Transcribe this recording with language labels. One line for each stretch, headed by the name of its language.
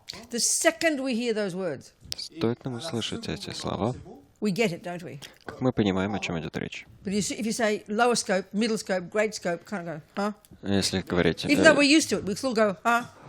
English: The second we hear those words,
Russian: Стоит нам услышать эти слова,
English: we get it, don't we?
Russian: как мы понимаем, о чем идет речь.
English: But if you say lower scope, middle scope, great scope, kind of go, huh?
Russian: Если говорить,
English: Even though we're used to it, we still go, huh?